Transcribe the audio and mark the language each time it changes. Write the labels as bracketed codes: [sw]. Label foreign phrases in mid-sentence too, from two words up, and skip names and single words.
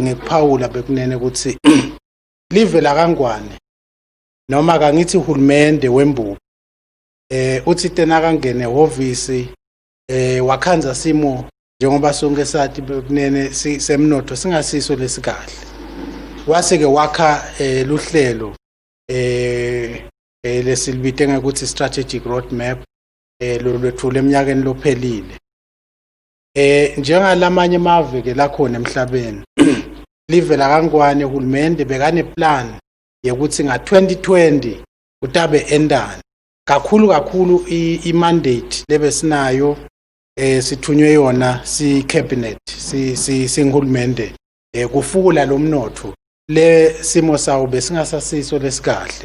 [ss] ngekuphawula bekunene ukuthi live la kaNgwane noma kangithi uhulumende wembuko uthi tena kangene ehhovisi wakhanza simo njengoba sonke sathi bekunene semnotho singasiso lesikahle wase ke wakha luhlelo lesilibite ngokuthi [en] strategic road map [ss] lolwethula eminyakeni lophelile. Njengalamanye amave ke lakhona emhlabeni live la kaNgwane uhulumende bekane plan yokuthi nga-2020 utabe endani kakhulu i-mandate lebesinayo sithunywe yona si-cabinet singulumende kufula lomnotho le simo sawo besingasasiso lesikahle.